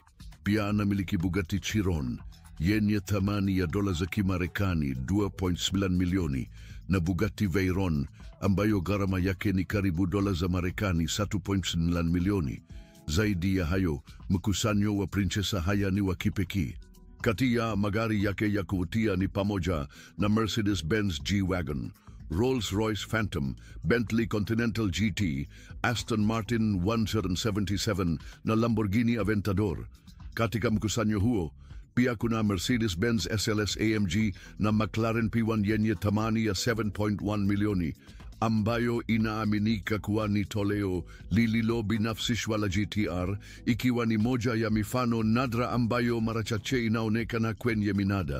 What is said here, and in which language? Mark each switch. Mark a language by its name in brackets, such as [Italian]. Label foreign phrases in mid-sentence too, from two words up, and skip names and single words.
[Swahili] Pia anamiliki Bugatti Chiron yenye thamani ya dola za Kimarekani 2.7 milioni na Bugatti Veyron ambayo gharama yake ni karibu dola za Marekani 3.9 milioni. Zaidi ya hayo, mkusanyo wa Princesa Haya ni wa kipekee. Kati ya magari yake ya kuvutia ni pamoja na Mercedes-Benz G-Wagon, Rolls-Royce Phantom, Bentley Continental GT, Aston Martin 177 na Lamborghini Aventador. Katika mkusanyo huo, pia kuna Mercedes-Benz SLS AMG na McLaren P1 yenye thamani ya 7.1 milioni. ambayo inaaminika kuwa ni toleo lililo binafsishwa la GTR, ikiwa ni moja ya mifano nadra ambayo mara chache inaonekana kwenye minada.